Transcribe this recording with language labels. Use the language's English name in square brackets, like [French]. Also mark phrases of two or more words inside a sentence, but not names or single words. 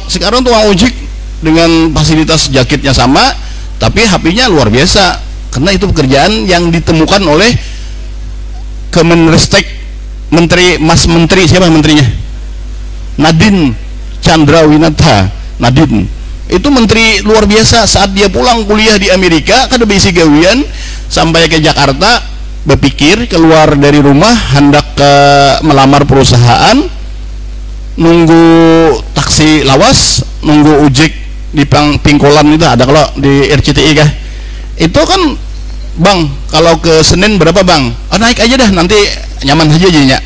[Indonesian] Sekarang tukang ojek dengan fasilitas jaketnya sama, tapi HP-nya luar biasa. Karena itu pekerjaan yang ditemukan oleh Kemenristek, Mas Menteri, siapa menterinya? Nadine Chandrawinata. Nadine itu menteri luar biasa. Saat dia pulang kuliah di Amerika, [Banjar] kada bisi gawian, [Indonesian] sampai ke Jakarta, berpikir keluar dari rumah hendak ke melamar perusahaan, nunggu taksi lawas, nunggu ojek di Pingkolan itu ada, kalau di RCTI kah itu kan bang, kalau ke Senin berapa bang, naik aja dah nanti nyaman aja jadinya.